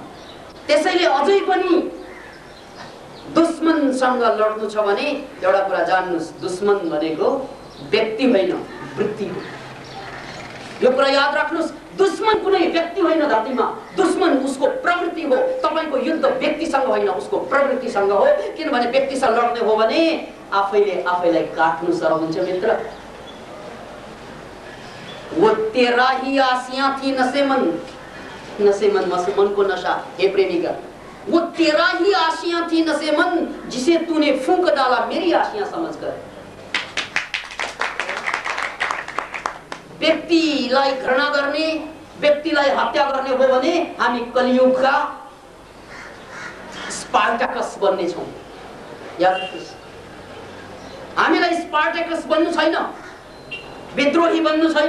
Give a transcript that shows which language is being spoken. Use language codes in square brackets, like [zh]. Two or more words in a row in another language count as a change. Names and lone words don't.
[ne] त्यसैले अझै पनि दुश्मनसँग लड्नु छ भने एउटा कुरा जान्नुहोस्, दुश्मन भनेको व्यक्ति होइन, वृत्ति हो। यो कुरा याद राख्नुहोस्, दुश्मन कुनै व्यक्ति होइन धरतीमा, दुश्मन उसको प्रवृत्ति हो। तपाईको युद्ध व्यक्तिसँग होइन, उसको प्रवृत्तिसँग हो। किनभने व्यक्तिसँग लड्ने हो भने आफैले आफैलाई काट्नु सरल हुन्छ मित्र। [hi] वो तेरा ही आसियां थी नसेमन, नसेमन मन को नशा। हे प्रेमिका, वो तेरा ही आशियां थी नसेमन, जिसे तूने फूंक डाला मेरी आशियां समझकर। [ne] व्यक्तिलाई घृणा गर्ने, व्यक्तिलाई हत्या गर्ने हो भने हामी कलियुगका स्पार्टाकस बन्ने छौं। याद राख्नुहोस्, हामीलाई स्पार्टाकस बन्नु छैन, विद्रोही बन्नु छैन।